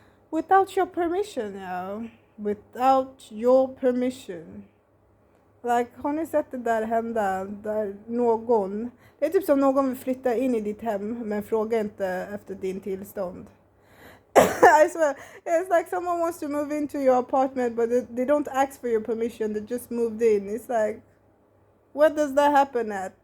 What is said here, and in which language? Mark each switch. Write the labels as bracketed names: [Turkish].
[English] Without your permission, without your permission. [Swedish] Like, har ni sett det där hända där någon, det är typ som någon vill flytta in i ditt hem men frågar inte efter din tillstånd. [English] I swear, it's like someone wants to move into your apartment but they don't ask for your permission, they just moved in. It's like, where does that happen at?